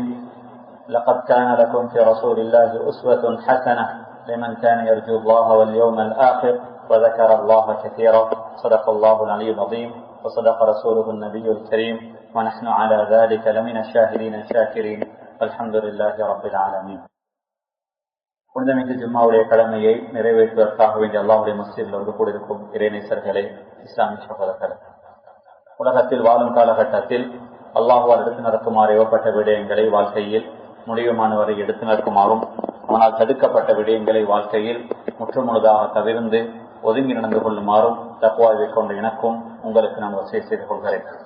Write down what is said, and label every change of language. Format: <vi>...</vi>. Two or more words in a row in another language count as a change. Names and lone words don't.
<ar>لقد كان لكم في رسول الله أسوة حسنة لمن كان يرجو الله واليوم الآخر وذكر الله كثيرا. صدق الله العلي العظيم وصدق رسوله النبي الكريم ونحن على ذلك لمن الشاهدين الشاكرين والحمد لله رب العالمين.</ar> <ta>புனிதமிகு ஜும்மாவுடைய கடமையை நிறைவேற்றுவதற்காக வேண்டிய அல்லாஹ்வுடைய மஸ்ஜிதில் வந்து கூடியிருக்கும் இறைநேசர்களே, இஸ்லாமிய சகோதரர்களே, உலகத்தில் வாழும் காலகட்டத்தில் அல்லாஹ்வால் எடுத்து நடக்குமாறு ஏவப்பட்ட விடயங்களை வாழ்க்கையில் முடிவுமானவரை எடுத்து நடக்குமாறும், ஆனால் தடுக்கப்பட்ட விடயங்களை வாழ்க்கையில் முற்றுமுழுதாக தவிர்ந்து ஒதுங்கி நடந்து கொள்ளுமாறும் தக்வாவை கொண்ட எனக்கும் உங்களுக்கு நான் வசதி செய்து கொள்கிறேன்.</ta>